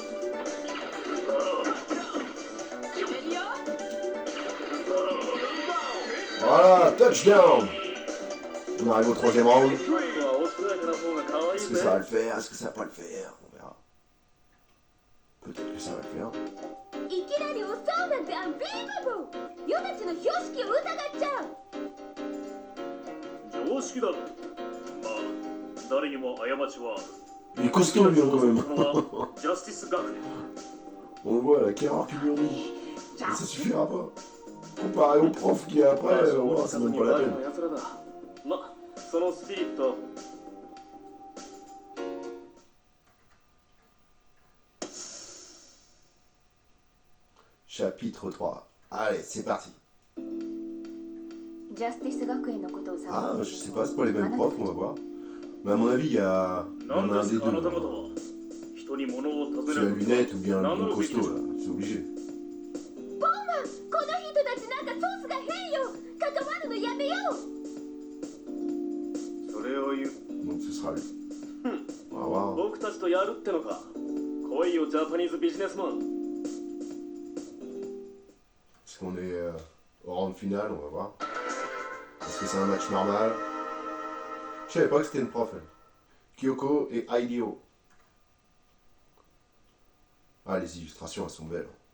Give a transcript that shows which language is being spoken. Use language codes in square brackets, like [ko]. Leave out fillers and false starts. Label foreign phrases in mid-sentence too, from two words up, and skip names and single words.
[fr] Voilà, touchdown. On arrive au 3e round. Est-ce que ça va le faire? Est-ce que ça va pas le faire? On verra. Peut-être que ça va le faire. [ja] いきなり襲うなんてアンビリバボーユたちの標識を疑っちゃう常識だろまあ誰にも過ちは [fr] Il est costaud lui quand même. [ja] ジャスティス学園 [fr] On le voit la carrière qu'il lui ont mis. Mais ça suffira pas. Comparé au prof qui est après, ça vaut pas la peine. [ja] まそのスピリット [fr] Chapitre 3. Allez, c'est parti. [ja] ジャスティス学園のことを [fr] Ah, je sais pas, c'est pas les mêmes profs, on va voir. Mais à mon avis, il y en a un des deux. C'est la lunette ou bien le gros costaud, là. C'est obligé. [ja] この人たちなんかソースが変よ関わるのやめようそれを言う [fr] Donc ce sera lui. On va voir. [ja] 僕たちとやるってのか来いよ [en] Japanese businessman [fr] Est-ce qu'on est au round final? On va voir. Est-ce que c'est un match normal? Je savais pas que c'était une prof, elle. Kyoko et Aidio. Ah, les illustrations, elles sont belles.